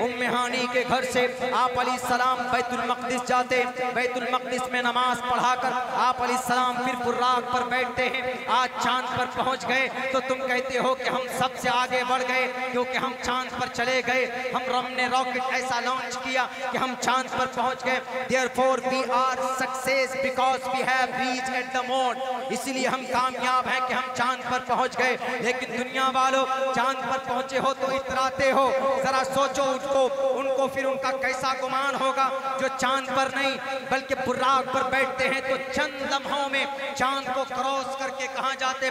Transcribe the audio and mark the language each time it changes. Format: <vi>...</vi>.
<hi>उम्मे हानी के घर से आप अलैहिस्सलाम बैतुल मक़दिस जाते, बैतुल मक़दिस में नमाज पढ़ाकर आप अलैहिस्सलाम फिर बुर्राक पर बैठते हैं। आज चांद पर पहुंच गए तो तुम कहते हो कि हम सबसे आगे बढ़ गए क्योंकि हम चांद पर चले गए, हमने रॉकेट ऐसा लॉन्च किया कि हम चांद पर पहुंच गए।</hi> <en>Therefore we are success because we have reached at the moon।</en> <hi>इसीलिए हम कामयाब हैं कि हम चांद पर पहुंच गए। लेकिन दुनिया वालों, चांद पर पहुंचे हो तो इतराते हो, जरा सोचो उनको फिर उनका कैसा गुमान होगा जो चांद पर नहीं बल्कि बुर्राक पर बैठते हैं। तो चंद लम्हों में चांद को क्रॉस करके कहां जाते?</hi>